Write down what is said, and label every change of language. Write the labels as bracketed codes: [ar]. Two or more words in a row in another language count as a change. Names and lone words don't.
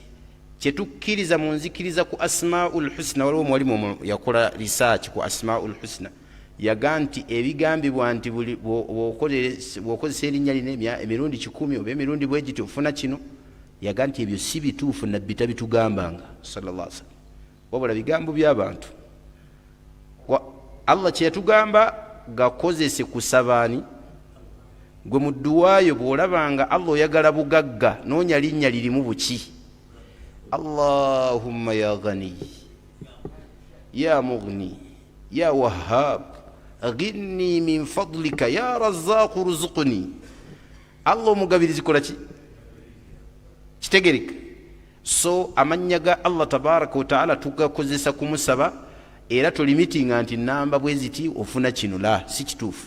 [lg] Kyetukkiriza mu nzikiriza ku [ar] أسماء الحسنى. [lg] Waliwo omuwalimu yakola research ku [ar] أسماء الحسنى, [lg] yaga nti ebigambibwa nti bw'okozesa erinnya lino emirundi 10 oba emirundi bwe giti ofuna kino, yaga nti ebyo si bituufu, nabbi tabitugambanga [ar] صلى الله عليه وسلم, [lg] wabula bigambo by'abantu. Allah kye yatugamba gakozese kusabaani gwe mu dduwaayo. bw'olabanga Allah oyagala bugagga, noonya linnya lirimu buki. [ar] اللهم يا غني يا مغني يا وهاب أغنني من فضلك يا رزاق ارزقني. [lg] Allah omugabirizi kola ki? Kitegereka. So amannya ga Allah [ar] تبارك وتعالى [lg] tugakozesa kumusaba, era tolimitinga nti namba bwe ziti ofuna kino, la si kituufu.